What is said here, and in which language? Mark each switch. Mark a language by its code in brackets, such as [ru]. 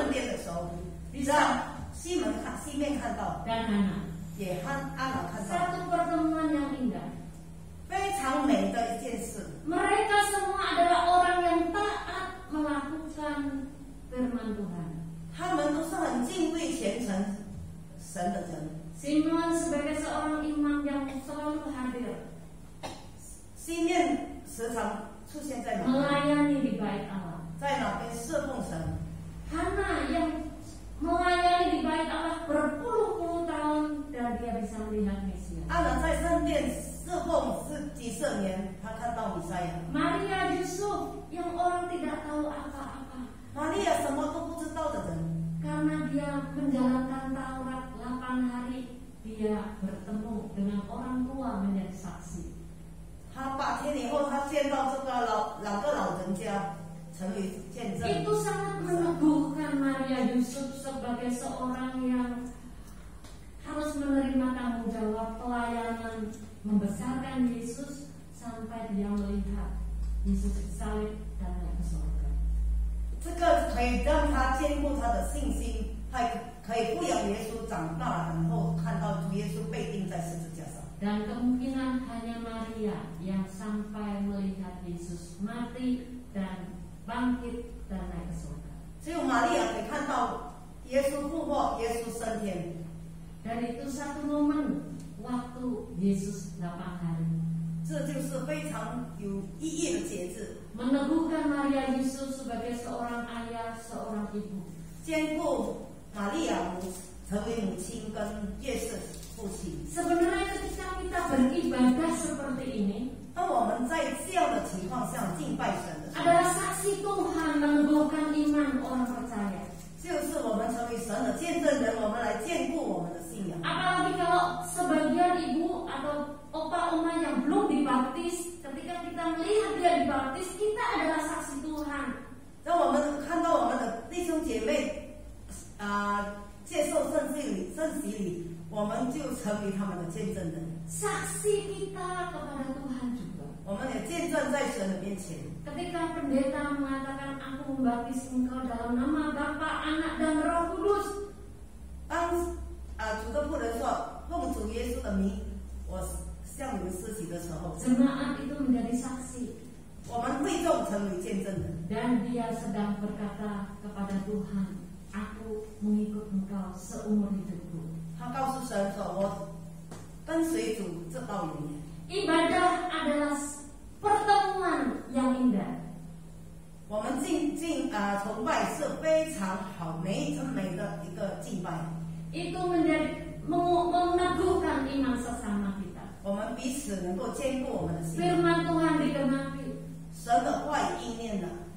[zh] 圣殿的时候，让西面看到， [id] dan Hana. [zh] 也安娜看到， [id] Satu pertemuan yang indah. [zh] 非常美的一件事。 [id] Mereka semua adalah orang yang taat melakukan firman Tuhan. [zh] 他们都是很敬畏虔诚神的人。 [id] Simeon sebagai seorang imam yang selalu hadir, [zh] 西面时常出现在哪？ [id] melayani di bait Allah. [zh] 在哪边侍奉神？ [id] Hana yang melayani di bait Allah berpuluh-puluh tahun dan dia bisa melihat Mesias. [zh] 安娜在圣殿侍奉是几十年，她看到弥赛亚。 [id] Maria Yusuf yang orang tidak tahu apa-apa [zh] 玛利亚什么都不知道的人， [id] karena dia menjalankan Taurat 8 hari, dia bertemu dengan orang tua menjadi saksi. [zh] 她8天以后，她见到这个老人家，成为见证。 [id] Itu sangat meneguhkan Maria Yusuf sebagai seorang yang harus menerima tanggung jawab pelayanan membesarkan Yesus sampai dia melihat Yesus disalib dan naik ke surga. [zh] 这个可以让她坚固她的信心，还可以抚养耶稣长大，然后看到主耶稣被钉在十字架上。 [id] Dan kemungkinan hanya Maria yang sampai melihat Yesus mati dan bangkit dan naik ke surga. [zh] 只有玛利亚可以看到耶稣复活，耶稣升天。 [id] Dan itu satu momen waktu Yesus 8 hari. [zh] 这就是非常有意义的节日， [id] Meneguhkan Maria Yusuf sebagai seorang ayah, seorang ibu. [zh] 兼顾玛利亚成为母亲跟耶稣父亲。 [id] Sebenarnya ketika kita beribadah seperti ini, [zh] 当我们在这样的情况下敬拜神的时候， [id] adalah saksi Tuhan meneguhkan iman orang percaya. [zh] 就是我们成为神的见证人，我们来兼顾我们的信仰。 [id] Apalagi kalau sebagian ibu atau opa oma yang belum dibaptis, ketika kita melihat dia dibaptis, kita adalah saksi Tuhan. [zh] 当我们看到我们的弟兄姐妹接受圣洗礼，我们就成为他们的见证人。 [id] Saksi kita kepada Tuhan juga. [zh] 我们也见证在神的面前。 [id] Ketika pendeta mengatakan aku membaptis engkau dalam nama Bapa, Anak dan Roh Kudus, [zh] 当主的仆人说奉主耶稣的名，我向你们施洗的时候， [id] jemaat itu menjadi saksi. [zh] 我们会众成为见证人。 [id] Dan dia sedang berkata kepada Tuhan, aku mengikut engkau seumur hidupku. [zh] 他告诉神说：“我跟随主这到永远。” [id] Ibadah adalah pertemuan yang indah. [zh] 我们崇拜是非常好美的一个敬拜。 [id] Itu menjadi meneguhkan iman sesama kita. [zh] 我们彼此能够兼顾我们的信仰。 [id] Firman Tuhan digenapi. [zh] 神的话语应验了。